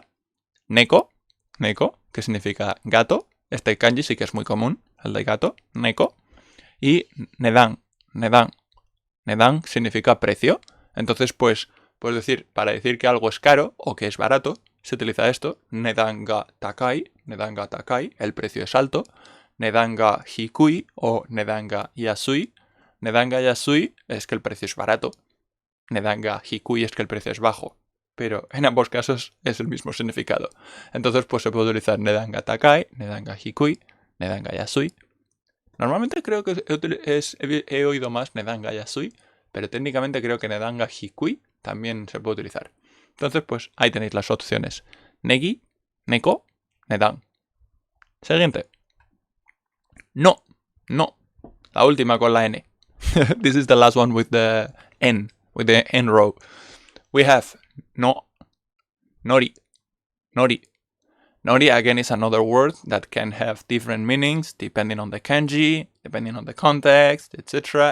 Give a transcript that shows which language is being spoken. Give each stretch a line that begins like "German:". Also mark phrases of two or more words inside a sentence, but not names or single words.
Spanish: Neko, que significa gato. Este kanji sí que es muy común, el de gato, neko. Y nedan significa precio. Entonces, pues decir, para decir que algo es caro o que es barato, se utiliza esto.
Japanese: 値段が高い,
Spanish: el precio es alto.
Japanese: 値段が低い o 値段が安い. 値段が安い
Spanish: es que el precio es barato.
Japanese: 値段が低い
Spanish: es que el precio es bajo. Pero en ambos casos es el mismo significado. Entonces, pues se puede utilizar
Japanese: 値段が高い, 値段が低い, 値段が安い.
Spanish: Normalmente creo que he oído más
Japanese: 値段が安い,
Spanish: pero técnicamente creo que
Japanese: 値段が低い
Spanish: también se puede utilizar. Entonces, pues ahí tenéis las opciones. Negi, neko, nedan. Siguiente. No. La última con la N.
English: This is the last one with the N row. We have no, nori. Nori again is another word that can have different meanings depending on the kanji, depending on the context, etc.